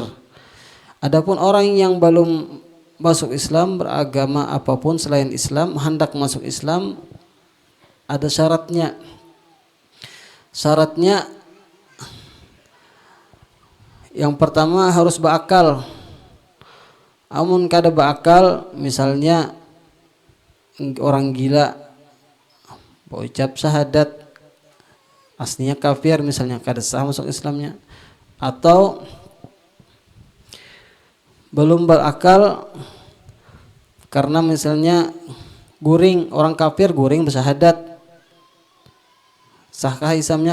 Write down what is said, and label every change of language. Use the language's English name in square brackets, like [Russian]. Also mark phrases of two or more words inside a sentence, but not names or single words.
[Indonesian] Adapun orang yang belum masuk Islam, beragama apapun selain Islam, hendak masuk Islam, ada syaratnya. Syaratnya yang pertama harus berakal. [Banjar] Amun kada [Indonesian] berakal, misalnya orang gila berucap syahadat aslinya kafir misalnya, kada sah masuk Islamnya. Atau belum berakal karena misalnya guring, orang kafir guring bersyahadat, sahkah Islamnya?